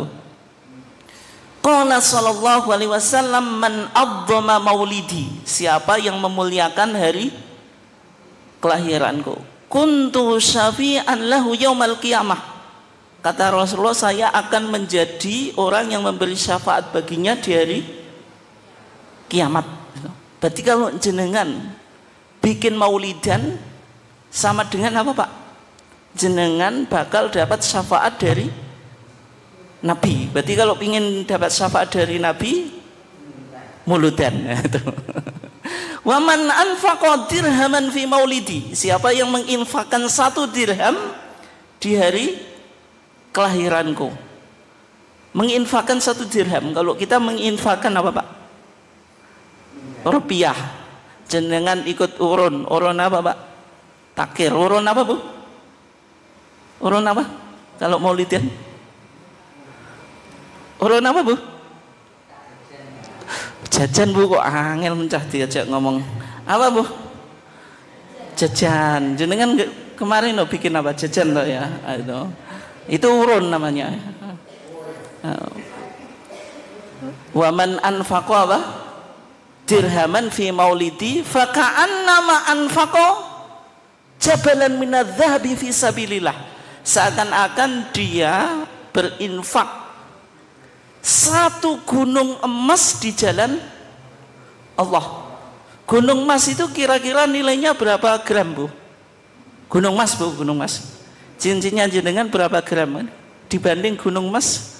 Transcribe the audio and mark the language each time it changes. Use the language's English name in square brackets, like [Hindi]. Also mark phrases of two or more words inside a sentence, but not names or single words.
[Arabic] قال صلى الله عليه وسلم من عظم مولدي, [Indonesian] siapa yang memuliakan hari kelahiranku, [Arabic] كنت شافعا له يوم القيامة, [Indonesian] kata Rasulullah, saya akan menjadi orang yang memberi syafaat baginya di hari kiamat. Berarti kalau jenengan bikin maulidan sama dengan apa Pak? Jenengan bakal dapat syafaat dari Nabi. Berarti kalau ingin dapat syafaat dari Nabi, muludan. [Arabic] ومن أنفق درهما في مولدي, [Indonesian] siapa yang menginfakkan 1 dirham di hari kelahiranku. Menginfakkan 1 dirham, kalau kita menginfakkan apa Pak? Rupiah. Jenengan ikut urun apa Pak? Takir, urun apa Bu? Urun apa? Kalau maulidan? Urun apa Bu? [Javanese] Jajan Bu, kok angel mencah diajak ngomong. [Indonesian] Apa Bu? Jajan. Jenengan kemarin bikin apa? Jajan toh ya. Itu urun namanya. [Arabic] ومن أنفق apa? درهما في مولدي فكأنما أنفق جبلا من الذهب في سبيل الله. [Indonesian] Seakan-akan dia berinfak 1 gunung emas di jalan Allah. Gunung emas itu kira-kira nilainya berapa gram Bu? Gunung emas Bu, gunung emas. Cincinnya jenengan berapa gram dibanding gunung emas?